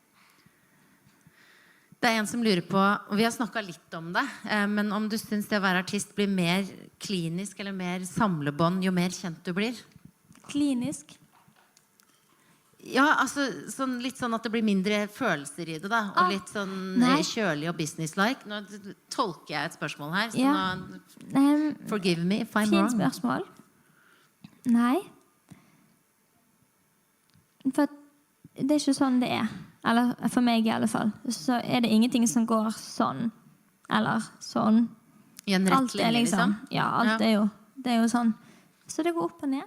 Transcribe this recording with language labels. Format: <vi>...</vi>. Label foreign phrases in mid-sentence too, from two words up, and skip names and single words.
<no>Det en som lurer på, og vi har snakket litt om det, men om du synes det å være artist blir mer klinisk eller mer samlebånd jo mer kjent du blir? Klinisk? Ja, altså litt sånn at det blir mindre følelser i det da, og litt sånn kjølig og business-like. Nå tolker jeg et spørsmål her, så nå,</no> <en>forgive me if I'm wrong.</en> <no>Fint spørsmål. Nei. For det er ikke sånn det er. Eller for meg i alle fall. Så er det ingenting som går sånn. Eller sånn. I en rett linje, liksom? Ja, alt er jo sånn. Så det går opp og ned.</no>